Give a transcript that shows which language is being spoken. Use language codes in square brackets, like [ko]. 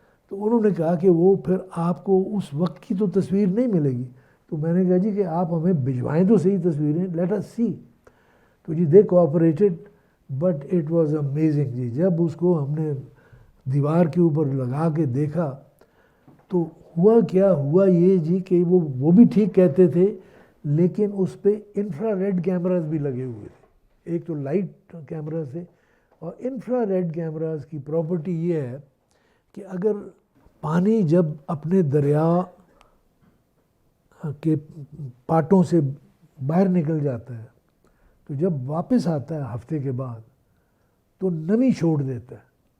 [ur] تو انہوں نے کہا کہ وہ پھر آپ کو اس وقت کی تو تصویر نہیں ملے گی. تو میں نے کہا جی کہ آپ ہمیں بھجوائیں تو صحیح تصویریں، [en] Let us see. [ur] تو جی [en] They cooperated, but it was amazing. [ur] جی جب اس کو ہم نے دیوار کے اوپر لگا کے دیکھا تو ہوا کیا ہوا یہ جی کہ وہ بھی ٹھیک کہتے تھے، لیکن اس پہ انفرا ریڈ کیمراز بھی لگے ہوئے تھے. ایک تو لائٹ کیمراز تھے، اور انفرا ریڈ کیمراز کی پراپرٹی یہ ہے کہ اگر پانی جب اپنے دریا کے پاٹوں سے باہر نکل جاتا ہے، تو جب واپس آتا ہے ہفتے کے بعد تو نمی چھوڑ دیتا ہے.